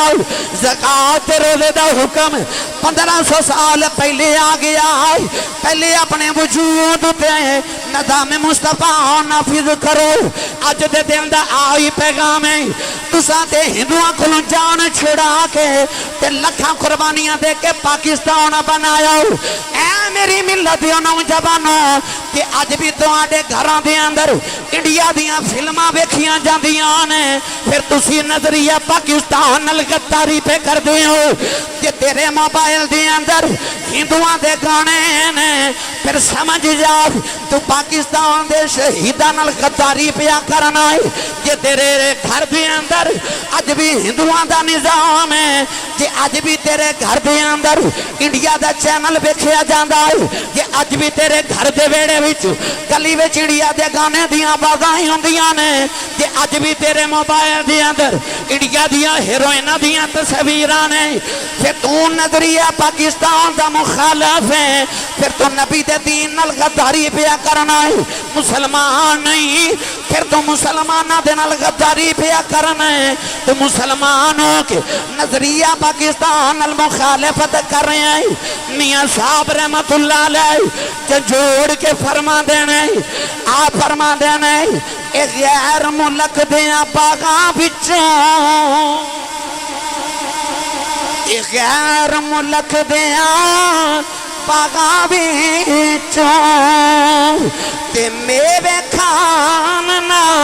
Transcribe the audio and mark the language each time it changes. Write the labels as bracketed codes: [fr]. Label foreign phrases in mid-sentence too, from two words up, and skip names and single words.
[pa] زکوٰۃ روزے دا حکم 1500 سال پہلے آ گیا. پہلے اپنے وجود تے نظام مصطفیٰ نافذ کرو. اج دے دن دا آئی پیغام ہے تساں تے ہندوؤں کو جان چھڑا کے تے لکھاں قربانیاں دے کے پاکستان بنایا. اے میری ملت دیو نوجوانوں کہ اج بھی تواڈے گھراں دے اندر انڈیا دیاں فلماں ویکھیاں جاندیاں نے پھر تسی نظریہ پاکستان نال غداری پہ کر دے ہو. کہ تیرے موبائل دے اندر ہندوؤں دے گانے نے پھر سمجھ جا تو پاکستان دے شہیداں نال غداری پہ کرنا ہے. جے تیرے گھر دے اندر اج بھی ہندوؤں دا نظام ہے، جے اج بھی تیرے گھر دے اندر انڈیا دا چینل ویکھیا جاندا ہے، جے اج بھی تیرے گھر دے ویڑے وچ گلی وچ انڈیا دے گانے دیاں بازائیں ہوندیاں نے، جے اج بھی تیرے موبائل دے اندر انڈیا دیاں ہیروئناں دیاں تصویراں نے، پھر تو نظریہ پاکستان دا مخالف ہے، پھر تو نبی دے دین نال غداری پیا کرنا ہے، مسلمان نہیں، پھر تو مسلمانہ دے نال غداری پیا کرنا ہے، تو مسلمان ہو کے نظریہ پاکستان نال مخالفت کر رہے ہیں۔ میاں صاحب رحمت اللہ علیہ جوڑ کے فرما دینے، آپ فرما دینے، ایک غیر ملک دیاں باغاں بچوں، ایک غیر ملک دیاں باغاں بچوں تے میوے کھان نہ